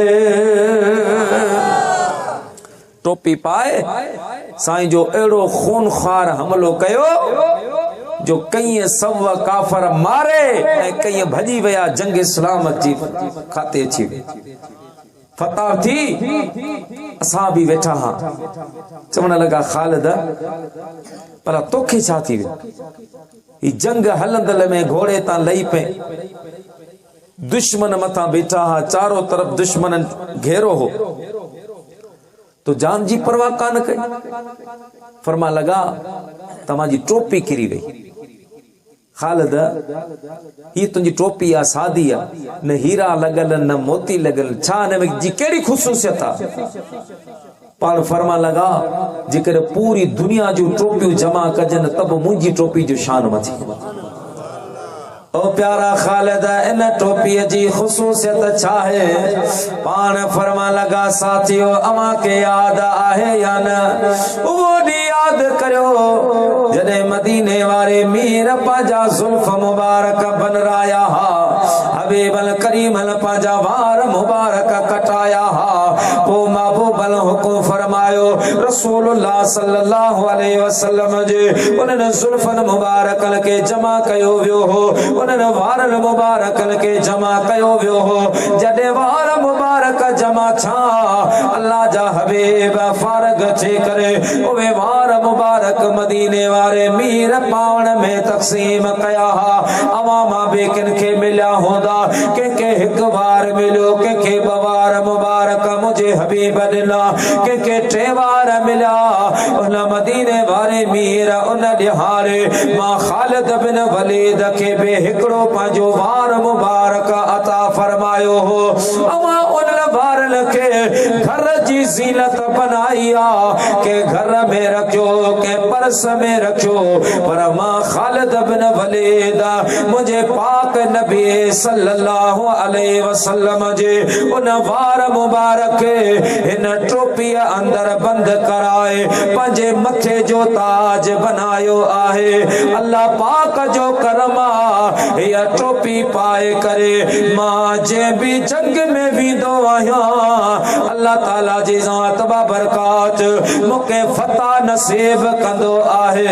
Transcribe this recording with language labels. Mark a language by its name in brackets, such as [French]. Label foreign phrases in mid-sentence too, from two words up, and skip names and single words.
[Sindhi] टोपी पाए साईं जो अहिड़ो खूनखार हमलो कयो जो कई सव काफ़र मारे ऐं कई भॼी विया जंग इस्लाम जी खाते अची फतह थी। असां बि वेठा हा चवण लॻा खालिद पर तोखे छा थी वियो ही जंग हलंदल में घोड़े तां लही पे दुश्मन मथां बीठा हा चारों तरफ दुश्मन घेरो हो तो जान जी परवाह कान कई। फरमा लगा तव्हांजी टोपी किरी वई। खालिद ही तुंहिंजी टोपी आहे सादी आहे न हीरा लॻल न मोती लॻल छा हिन जी कहिड़ी ख़ुशूसियत आहे। पाण फरमा लगा जेकर पूरी दुनिया जूं टोपियूं जमा कजनि त बि मुंहिंजी टोपी जो शान मथी। ओ प्यारा खालिद इन टोपी जी ख़ुशूसियत छा है पान फरमा लगा साथियो अवां के याद आहे या न वो डी याद करो जॾहिं मदीने वारे मीर पंहिंजा ज़ुल्फ मुबारक बनराया हा हबीबल करीमल पंहिंजा वार मुबारक कटाया हा पोइ महबूबल हुकुम फरमायो रसूलुल्लाह [Arabic] صلى الله عليه وسلم [Sindhi] जे उन्हनि ज़ुल्फन मुबारकन के जमा कयो वियो हो उन्हनि वारनि मुबारकन के जमा कयो वियो हो। जॾहिं वार मुबारक जमा छा अल्लाह जा हबीब फारग थी करे उहे वार मुबारक मदीने वारे मीर पावण में तक़सीम कया हा। अवां बि किन खे मिलिया हूंदा कंहिंखे हिकु वार मिलियो कंहिंखे ॿ वार मुबारक मुंहिंजे हबीब ॾिना कंहिंखे टे वार मिलिया। उन मदीने वारे मीर उन ॾिहारे मां खालिद बिन वलीद खे बि हिकिड़ो पंहिंजो वार मुबारक अता फरमायो हो। अवां उन वारनि खे घर जी जीनत बनाइया के घर में रखो के पर्स में रखो। पर मां खालिद बिन वलीद मुझे पाक नबी [Arabic] صلى الله عليه وسلم [Sindhi] जे उन वार मुबारक इन टोपी अंदर बंद कराए पंजे मथे जो ताज बनायो आहे। अल्लाह पाक जो करमा या टोपी पाए करे मां जे भी जंग में विदो आया अल्लाह ताला जी ज़ात बाबरकात मुके फता नसीब कंदो आहे।